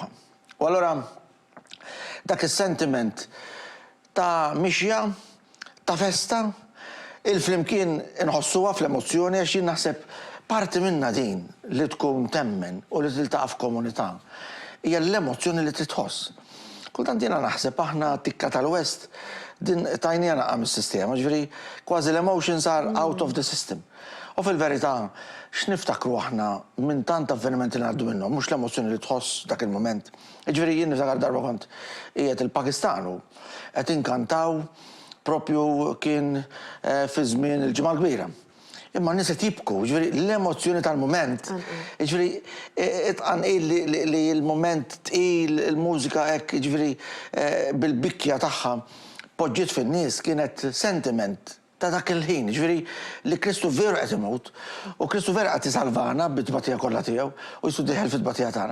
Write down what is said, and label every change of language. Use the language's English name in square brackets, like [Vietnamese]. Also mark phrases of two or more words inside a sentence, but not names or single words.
[Maltese] U allura dak is-sentiment ta' mixja, ta' festa, il-flimkien inħossuha fl-emozzjoni għax jien naħseb parti minna din li tkun temmen u li tiltaqa' f'komunità hija l-emozzjoni li titħoss. Kultant jiena naħseb aħna tikka tal-West din tajnija naqqa mis-sistema, ġifieri kważi l- [English] emotions are out of the system. [Maltese] U fil-verità x'niftakru aħna minn tant avvenimenti li ngħaddu minnhom, mhux l-emozzjoni li tħoss dak il-mument. Ġifieri jien niftakar darba kont qiegħed il-Pakistan u qed inkantaw propju kien fi żmien il-ġimgħa l-kbira. Imma n-nies qed jibku, ġifieri l-emozzjoni tal-mument, ġifieri itqanqil li l-mument tqil, il-mużika hekk, ġifieri bil-bikkja tagħha poġġiet fin-nies kienet sentiment ta' dak il-ħin, ġifieri li Kristu veru qed imut u Kristu veru qed isalvana bit-tbatija kollha tiegħu u jisu diħel fit-tbatija tagħna.